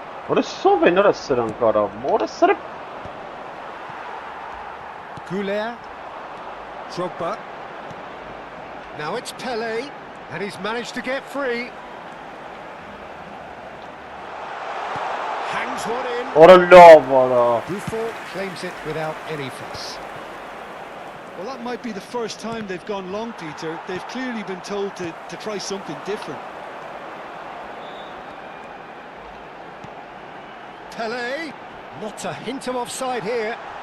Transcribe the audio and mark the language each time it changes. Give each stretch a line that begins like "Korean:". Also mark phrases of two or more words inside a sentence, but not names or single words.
English: Որը սով են արա սրանք արա, մորը սրը Goulet. Drogba. Now it's Pele, and he's managed to get free. Hangs one in. Որը լավ արա Buffon claims it without any fuss. Well, that might be the first time they've gone long, Peter. They've clearly been told to try something different. Pele, not a hint of offside here.